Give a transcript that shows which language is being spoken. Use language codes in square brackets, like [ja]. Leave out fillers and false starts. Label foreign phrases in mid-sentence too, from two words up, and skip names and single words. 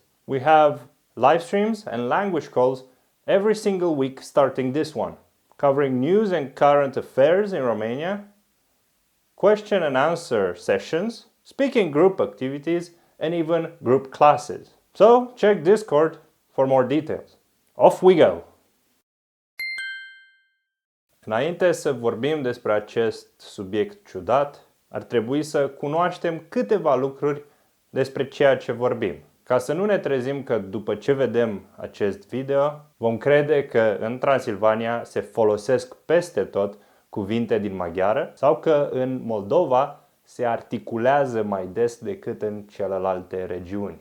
[en] We have live streams and language calls every single week starting this one, covering news and current affairs in Romania, question and answer sessions, speaking group activities, and even group classes. So check Discord for more details. Off we go! [ro] Înainte să vorbim despre acest subiect ciudat, ar trebui să cunoaștem câteva lucruri despre ceea ce vorbim. Ca să nu ne trezim că după ce vedem acest video, vom crede că în Transilvania se folosesc peste tot cuvinte din maghiară sau că în Moldova se articulează mai des decât în celelalte regiuni.